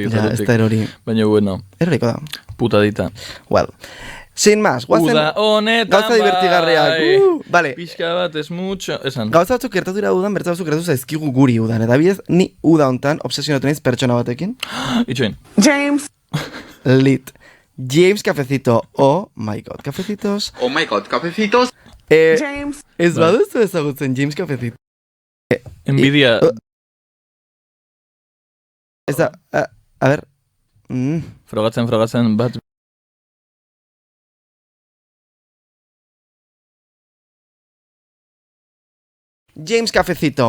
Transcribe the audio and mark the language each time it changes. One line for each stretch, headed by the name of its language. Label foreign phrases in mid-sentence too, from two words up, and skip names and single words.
Basque: Ja, ez da erori. Baina, bueno. Eroriko da. Putadita. Well.
Spanish: Sin más,
Basque: guazen... Uda honetan gauza divertigarriak. Vale. Pixka bat ez mucho. Esan. Gauza batzuk gertatu dira udan, bertza batzuk gertatu zaizkigu guri udan. Eta bidez, ni uda hontan obsesionatu naiz pertsona batekin. Itxoin. James. Lit. James Cafecito.
English: Oh my god, cafecitos. Oh my god, cafecitos.
Basque: James. Ez baduzu ezagutzen James Cafecito. Envidia. Ez da,
Spanish: a ver.
Basque: Frogatzen, bat. James Cafecito.